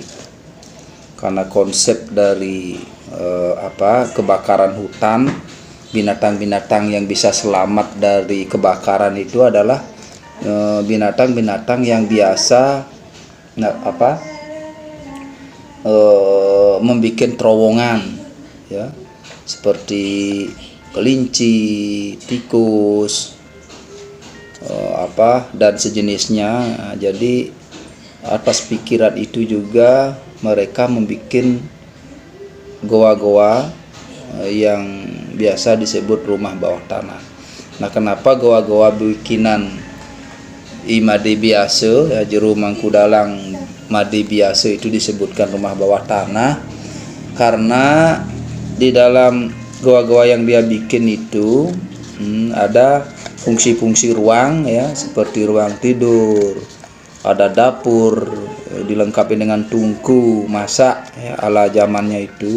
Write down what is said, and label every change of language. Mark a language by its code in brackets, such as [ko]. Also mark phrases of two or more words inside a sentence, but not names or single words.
[id] Karena konsep dari kebakaran hutan, binatang-binatang yang bisa selamat dari kebakaran itu adalah binatang-binatang yang biasa membuat terowongan, ya, seperti kelinci, tikus, dan sejenisnya. Nah, jadi atas pikiran itu juga mereka membuat goa-goa yang biasa disebut rumah bawah tanah. Nah, kenapa goa-goa bikinan Imade Biase, ya, Juru Mangku Dalang Made Biase itu disebutkan rumah bawah tanah? Karena di dalam goa-goa yang dia bikin itu ada fungsi-fungsi ruang, ya, seperti ruang tidur, ada dapur, dilengkapi dengan tungku masak ya, ala zamannya itu.